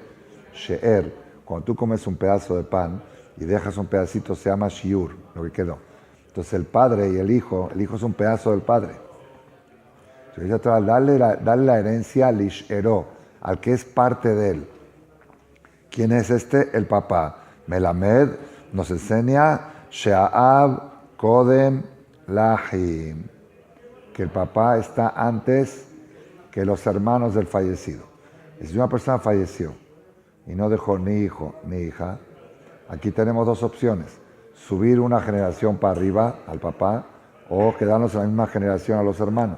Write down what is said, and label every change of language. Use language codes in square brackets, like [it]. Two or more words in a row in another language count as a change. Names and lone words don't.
[es] She'er, cuando tú comes un pedazo de pan y dejas un pedacito, se llama shiur, lo que quedó. Entonces el padre y el hijo es un pedazo del padre. Entonces, dale la herencia al ish'ero, al que es parte de él. ¿Quién es este? El papá. [he] Melamed [es] nos enseña [he] שהאב קודם לאחים, [es] que el papá está antes que los hermanos del fallecido. Y si una persona falleció y no dejó ni hijo ni hija, aquí tenemos dos opciones: subir una generación para arriba al papá o quedarnos en la misma generación a los hermanos.